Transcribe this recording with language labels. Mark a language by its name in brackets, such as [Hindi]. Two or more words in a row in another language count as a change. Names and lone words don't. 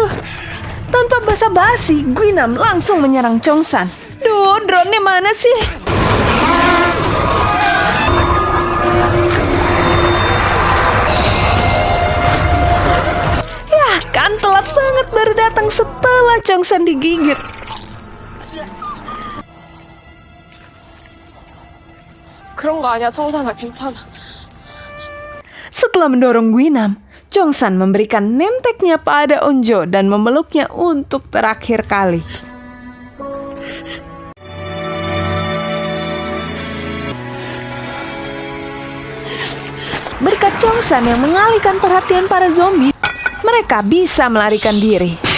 [Indonesian] Tanpa basa-basi, Guinam langsung menyerang Chongsan. Duh, drone-nya mana sih? Yah, kan telat banget baru datang setelah Chongsan digigit. [Korean] 그런 거 아니야, 청산아. 괜찮아. [Indonesian] Setelah mendorong Guinam, Chongsan memberikan nemteknya pada Onjo dan memeluknya untuk terakhir kali. Berkat Chongsan yang mengalihkan perhatian para zombie, mereka bisa melarikan diri.